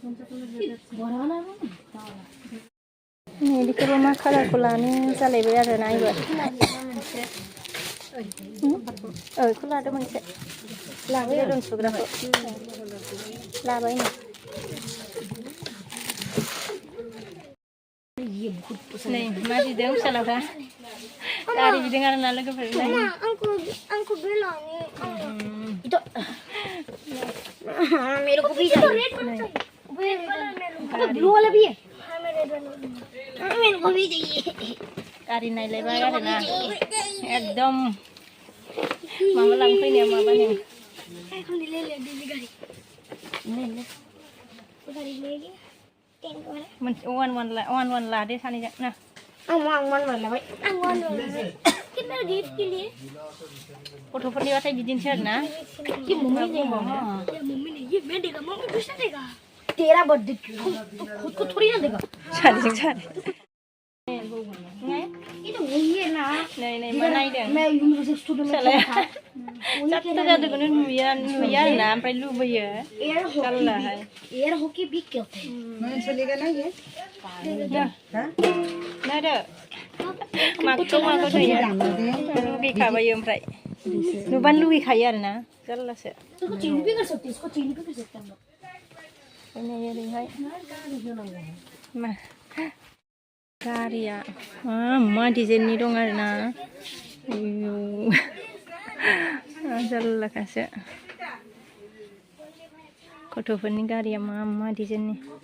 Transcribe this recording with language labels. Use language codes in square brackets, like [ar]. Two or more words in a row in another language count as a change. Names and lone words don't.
[brx] बेखौबो मा कालारखौ लानो जालायबाय आरोना एबार बेखौ लादो मोनसे लाबाय दोनसुग्राखौ लाबाय नै मा बिदों फिसालाफ्रा गारि बिदों आरोना लोगोफोर आंखौ बे लांनो [hi] मेरे को भी चाहिए ब्लू वाला भी है मेरे को भी चाहिए [brx] गारि नायलायबाय आरोना एकदम माबा लांफैनाया माबानो [hi] ले ले दीदी गाड़ी गाड़ी लेगी [brx] वन लादे सानैजों ना आं वन लाबाय आं वन [hi] कितना गिफ्ट के लिए [brx] गथ'फोरनिबाथाय बिदिनोसै आरोना [hi] ये मम्मी ने ये मैं देगा मम्मी दूसरा देगा तेरा बर्थडे खुद को थोड़ी ना देगा [brx] सानैजों सानै [hi] ये तो वही है ना [brx] नै मा नायदों [hi] मैं यूनिवर्सिटी स्टूडेंट में था [brx] जादों जादोंखौनो नुयो आरोना ओमफ्राय लुबैयो [hi] एयर हॉकी भी खेलते हैं मैं चलेगा ना ये [brx] नायदो माखौ नुयो लुगैखाबायो ओमफ्राय नुबानो लुगैखायो आरोना जारलासो [hi] इसको चेंज भी कर सकते हैं इसको चेंज भी कर सकते हैं हम लोग [brx] ओरैहाय मा गारिया मा डिजाइननि दं आरोना जारलाखासो गथ'फोरनि गारिया मा डिजाइननि